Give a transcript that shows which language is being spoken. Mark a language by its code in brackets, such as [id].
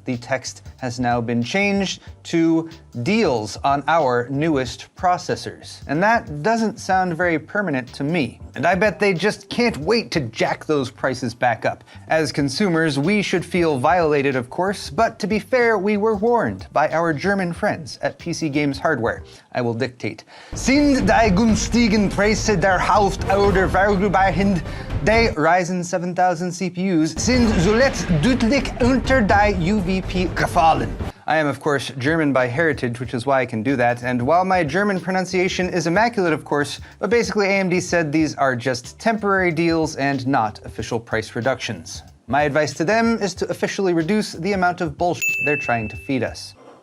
[en] The text has now been changed to deals on our newest processors. And that doesn't sound very permanent to me. And I bet they just can't wait to jack those prices back up. As consumers, we should feel violated, of course, but to be fair, we were warned by our German friends at PC Games Hardware. I will dictate. [de] Sind die günstigen Preise der Hauptorder vorübergehend? Die Ryzen 7000 CPUs sind zuletzt deutlich unter die UVP gefallen. [en] I am, of course, German by heritage, which is why I can do that, and while my German pronunciation is immaculate, of course, but basically AMD said these are just temporary deals and not official price reductions. My advice to them is to officially reduce the amount of bullshit they're trying to feed us.